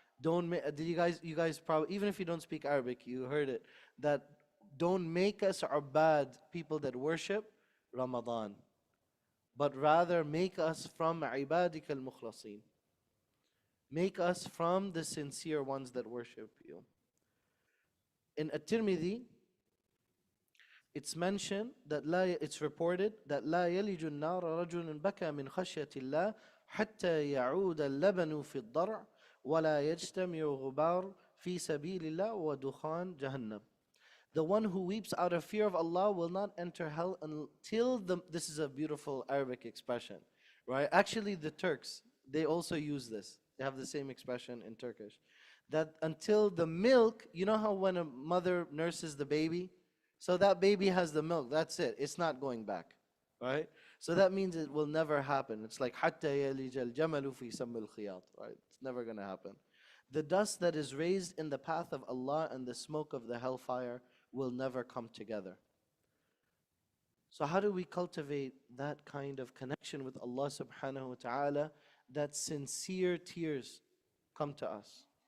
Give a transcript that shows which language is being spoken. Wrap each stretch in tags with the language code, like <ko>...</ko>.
<en>Did you guys probably, even if you don't speak Arabic, you heard it, that don't make us Ubbad, people that worship Ramadan, but rather make us from Ibadik al-Mukhlasin. Make us from the sincere ones that worship you. In At-Tirmidhi, it's mentioned that it's reported that</en> <ar>لا يلج النار رجل بكى من خشية الله حتى يعود اللبن في الضرع ولا يجتمع غبار في سبيل الله ودخان جهنم.</ar> <en>The one who weeps out of fear of Allah will not enter hell until this is a beautiful Arabic expression, right? Actually, the Turks, they also use this. They have the same expression in Turkish. That until the milk, you know how when a mother nurses the baby? So that baby has the milk, that's it. It's not going back, right? So that means it will never happen.</en> <ar>It's like حَتَّى يَلِجَ الْجَمَلُ فِي سَمِّ الْخِيَاطِ, right?</ar> <en>It's never going to happen. The dust that is raised in the path of Allah and the smoke of the hellfire will never come together. So how do we cultivate that kind of connection with Allah subhanahu wa ta'ala, that sincere tears come to us?</en>